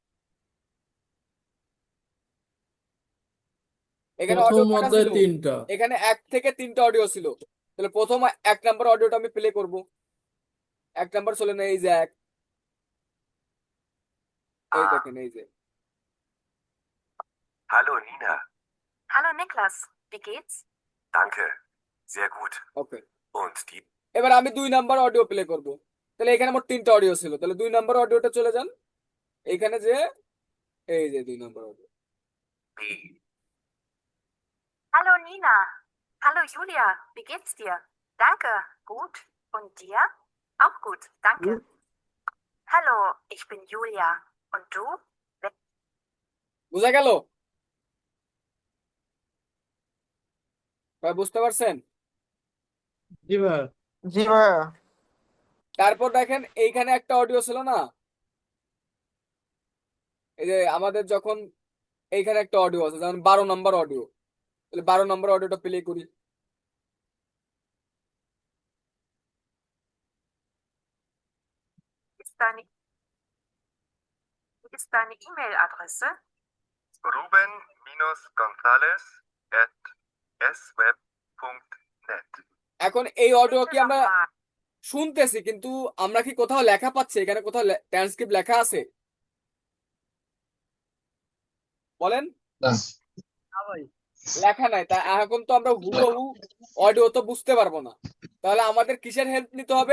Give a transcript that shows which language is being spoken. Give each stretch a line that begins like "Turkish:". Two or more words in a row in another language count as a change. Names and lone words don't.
Bangla: এখানে অডিও প্রথম কয়টা অধ্যায় ছিল? 3টা। এখানে 1 থেকে 3টা অডিও ছিল। তাহলে প্রথম 1 নাম্বার অডিওটা আমি প্লে করব, 1 নাম্বার চলে না, এই যে 1, এই দেখেন, এই যে।
German: Hallo Nina. Hallo Niklas, wie geht's? Danke. Sehr gut.
Bangla: ওকে,
German: Und die?
Bangla: এবার আমি 2 নাম্বার অডিও প্লে করব। তাহলে এখানে মোট 3টা অডিও ছিল, তাহলে 2 নাম্বার অডিওটা চলে যান এখানে, যে এই যে 2 নাম্বার অডিও।
German: B. Hallo Nina, Hallo Julia, wie geht's dir? Danke, gut. Und dir? Auch gut, danke. Hallo, ich bin Julia. Und du?
Bangla: বুঝা গেল? ভাই বুঝতে পারছেন? জি ভাইয়া। জি ভাইয়া। তারপর দেখেন এইখানে একটা অডিও ছিল না, এই যে আমাদের যখন এইখানে একটা অডিও আছে, যেমন 12 নম্বর অডিও, তাহলে 12 নম্বর অডিওটা প্লে করি।
German: Wie ist deine E-Mail-Adresse? ruben-gonzalez@sweb.net
Bangla: এখন এই অডিও কি আমরা শুনতেছি, কিন্তু আমরা কি কোথাও লেখা পাচ্ছি? এখানে কোথাও ট্রান্সক্রিপ্ট লেখা আছে? বলেন। লেখা নাই, তা এখন তো আমরা হুবহু অডিও তো বুঝতে পারবো না, তাহলে আমাদের কিসের হেল্প নিতে হবে?